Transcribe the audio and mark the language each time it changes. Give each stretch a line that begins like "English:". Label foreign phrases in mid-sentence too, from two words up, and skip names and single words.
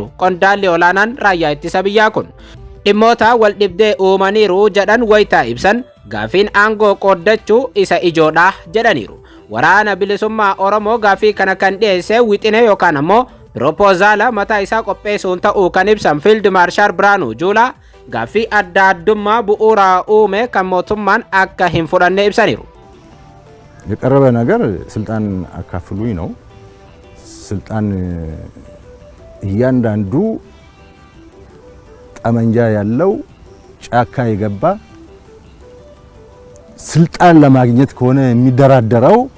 Oromo: qondaalli olaanaan raayyaa ittisa biyyaa kun dhimmoota wal dhibdee uumaniiru jedhan wayitaa ibsan gaafiin aangoo qooddachuu isa ijoodha jedhaniiru. waraana bilisummaa Oromoo gaafii kana kan dhiyeesse wixine yookaan ammoo piroopozaala mataa isaa qopheessuun ta'uu kan ibsan Fiild Maarshaal Biraanuu Juulaa gaafii adda addummaa bu'uura uume kan mootummaan akka hin fudhanne ibsaniiru.
Amharic: የቀረበ ነገር ስልጣን አካፍሉኝ ነው። ስልጣን እያንዳንዱ ጠመንጃ ያለው ጫካ የገባ ስልጣን ለማግኘት ከሆነ የሚደራደረው